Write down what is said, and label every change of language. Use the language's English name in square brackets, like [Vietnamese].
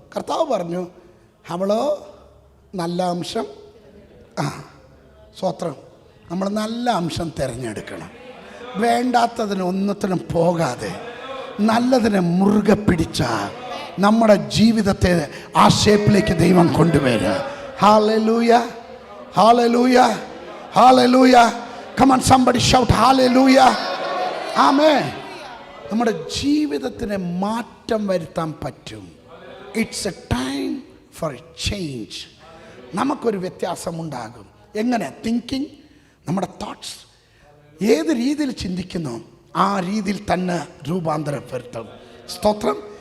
[Malayalam] കർത്താവ് പറഞ്ഞു അവളോ നല്ല അംശം. സ്തോത്രം. നമ്മൾ നല്ല അംശം തിരഞ്ഞെടുക്കണം. വേണ്ടാത്തതിന് ഒന്നത്തിനും പോകാതെ നല്ലതിനെ മുറുകെ പിടിച്ചാൽ നമ്മുടെ ജീവിതത്തെ ആ ഷേപ്പിലേക്ക് ദൈവം കൊണ്ടുവരിക. Hallelujah, hallelujah, hallelujah. [English] Come on, somebody shout hallelujah. [Malayalam] ആമേൻ. നമ്മുടെ ജീവിതത്തിന് മാറ്റം വരുത്താൻ പറ്റും. [English] It's a time for a change. [Malayalam] നമുക്കൊരു വ്യത്യാസമുണ്ടാകും. എങ്ങനെ? തിങ്കിങ്, നമ്മുടെ തോട്ട്സ് ഏത് രീതിയിൽ ചിന്തിക്കുന്നു ആ രീതിയിൽ തന്നെ രൂപാന്തരപ്പെടുത്തും. സ്തോത്രം.